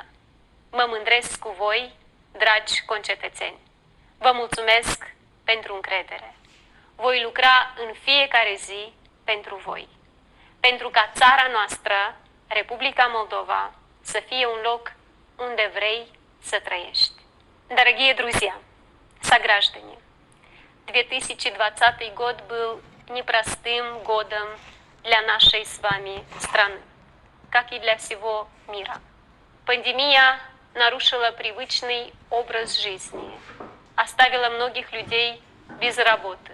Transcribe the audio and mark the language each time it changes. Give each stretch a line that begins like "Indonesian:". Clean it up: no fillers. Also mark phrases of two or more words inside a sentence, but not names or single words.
Romanian: Mă mândresc cu voi, dragi concetățeni. Vă mulțumesc pentru încredere. Voi lucra în fiecare zi pentru voi. pentru ca țara noastră, Republica Moldova, să fie un loc unde vrei să trăiești.
Russian: Дорогие друзья, сограждане, 2020 год был непростым годом для нашей с вами страны, как и для всего мира. Пандемия нарушила привычный образ жизни, оставила многих людей без работы.